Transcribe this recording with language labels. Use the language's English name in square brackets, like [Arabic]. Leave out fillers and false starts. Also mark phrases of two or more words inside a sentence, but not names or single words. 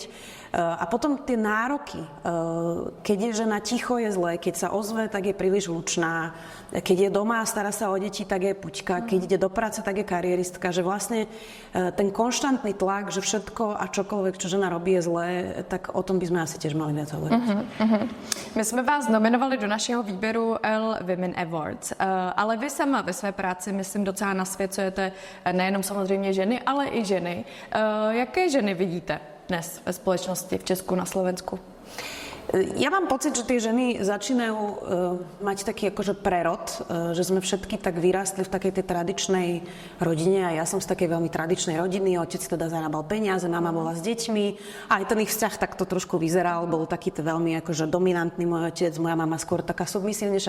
[Slovak] A potom tie nároky. Keď je žena ticho, je zlé. Keď sa ozve, tak je príliš hlučná. Keď je doma a stará sa o deti, tak je puťka. Keď ide do práce, tak je karieristka. Že vlastne ten konštantný tlak, že všetko a čokoľvek, čo žena robí, je zlé, tak o tom by sme asi tiež mali viac hovoriť. [Czech] My jsme vás nominovali do našeho výběru L Women Awards, ale vy sama ve své práci, myslím, docela nasvěcujete nejenom samozřejmě ženy, ale i ženy. Jaké ženy vidíte dnes ve společnosti v Česku, na Slovensku? [Slovak] Ja mám pocit, že tie ženy začínajú mať taký akože prerod, že sme všetky tak vyrástli v takej tej tradičnej rodine a ja som z takej veľmi tradičnej rodiny, otec teda zarábal peniaze, mama bola s deťmi a aj ten ich vzťah takto trošku vyzeral, bol taký veľmi akože dominantný môj otec, moja mama skôr taká submisívnejšia.